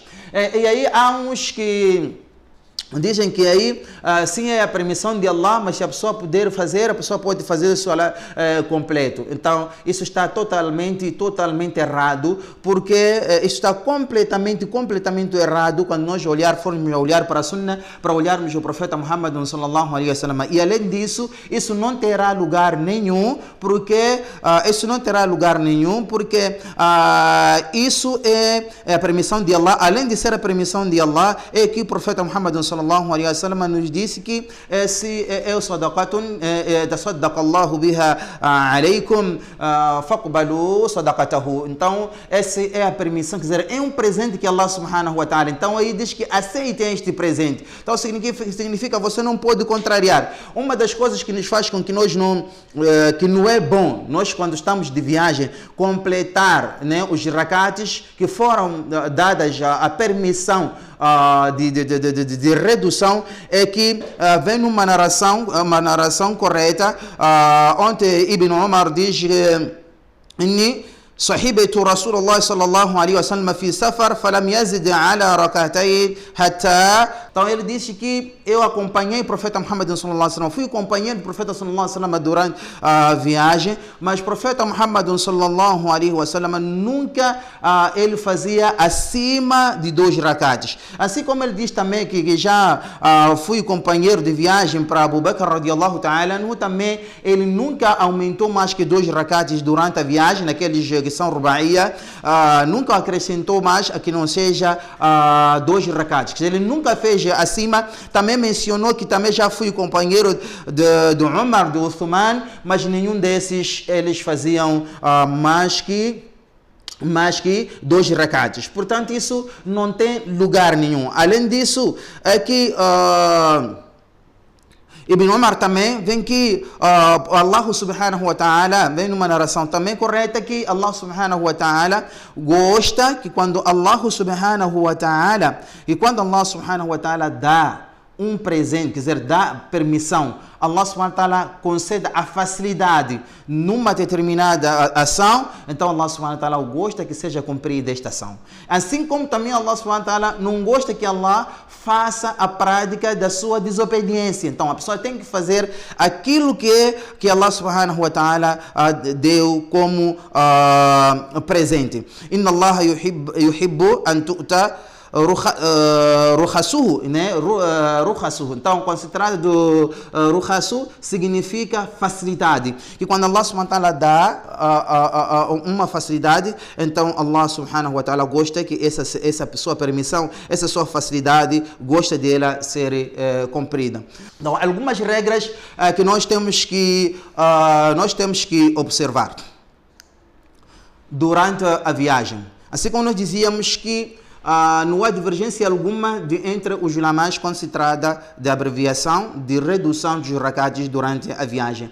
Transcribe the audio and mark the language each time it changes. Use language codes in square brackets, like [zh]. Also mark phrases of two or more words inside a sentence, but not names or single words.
[pt] E aí há uns que dizem que aí sim é a permissão de Allah, mas se a pessoa puder fazer, a pessoa pode fazer o salat completo. Então isso está totalmente errado, porque isso está completamente errado quando nós formos olhar para a Sunnah, para olharmos o profeta Muhammad [ar] صلى الله عليه وسلم. [pt] E além disso, isso não terá lugar nenhum, porque isso é a permissão de Allah. Além de ser a permissão de Allah, é que o profeta Muhammad [ar] صلى الله عليه وسلم [pt] nos disse que esse é o [ar] صدقة تصدق الله بها عليكم فاقبلوا صدقته. [pt] Então essa é a permissão, quer dizer, é um presente que Allah [ar] سبحانه وتعالى, [pt] então aí diz que aceitem este presente. Então significa você não pode contrariar. Uma das coisas que nos faz com que nós que não é bom, nós quando estamos de viagem, completar, né, os rak'ates que foram dadas a permissão de redução, é que vem uma narração correta, onde Ibn Umar diz [ar] صحبت رسول الله صلى الله عليه وسلم في سفر فلم يزد على ركعتين حتى. [pt] Então ele disse que eu acompanhei o profeta Muhammad [ar] صلى الله عليه وسلم, [pt] fui companheiro do profeta [ar] صلى الله عليه وسلم [pt] durante a viagem, mas o profeta Muhammad [ar] صلى الله عليه وسلم [pt] nunca ele fazia acima de 2 rak'ates. Assim como ele diz também que já fui companheiro de viagem para Abu Bakr [ar] رضي الله تعالى, [pt] também ele nunca aumentou mais que 2 rak'ates durante a viagem, naqueles que são Ruba'iyya, nunca acrescentou mais a que não seja 2 rak'ates. Ele nunca fez acima. Também mencionou que também já fui companheiro do Umar, do Uthman, mas nenhum desses eles faziam mais que 2 rak'ates. Portanto, isso não tem lugar nenhum. Além disso, é que Ibn Umar também vem que Allah [ar] سبحانه وتعالى, [pt] vem numa narração também correta, que Allah [ar] سبحانه وتعالى [pt] gosta que quando Allah [ar] سبحانه وتعالى [pt] dá um presente, quer dizer, dá permissão, Allah [ar] سبحانه وتعالى [pt] concede a facilidade numa determinada ação, então Allah [ar] سبحانه وتعالى [pt] gosta que seja cumprida esta ação. Assim como também Allah [ar] سبحانه وتعالى [pt] não gosta que Allah faça a prática da sua desobediência. Então a pessoa tem que fazer aquilo que Allah [ar] سبحانه وتعالى [pt] deu como presente. [ar] إن الله يحب أن تؤتى رخصه, [pt] né? Rukhasuhu. Então, quando se trata do rukhasu, significa facilidade. E quando Allah [ar] سبحانه وتعالى [pt] dá uma facilidade, então Allah [ar] سبحانه وتعالى [pt] gosta que essa pessoa permissão, essa sua facilidade, gosta dela ser cumprida. Então, algumas regras que nós temos que observar durante a viagem. Assim como nós dizíamos que não há divergência alguma entre os ulamás quando se trata de abreviação, de redução dos rak'ates durante a viagem.